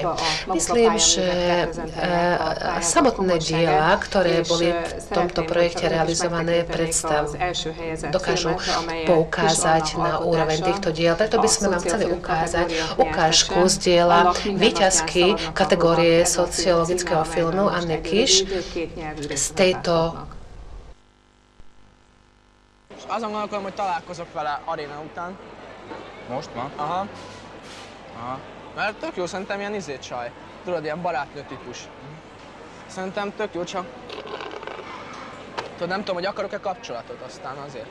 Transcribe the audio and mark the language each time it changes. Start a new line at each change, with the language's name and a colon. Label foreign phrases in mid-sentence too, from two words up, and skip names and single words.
Slovak: Myslím, že samotné diela, ktoré boli v tomto projekte realizované, dokážu poukázať na úroveň týchto diel. Preto by sme vám chceli ukázať ukážku z diela víťazky kategórie sociologického filmu Anny Kiss z tejto.
Hungarian: Azon gondolkodom, hogy találkozok vele aréna után. Most ma? Aha. Aha. Mert tök jó, szerintem ilyen csaj. Tudod, ilyen barátnő típus. Szerintem tök jó, csak... Tudod, nem tudom, hogy akarok-e kapcsolatot aztán azért.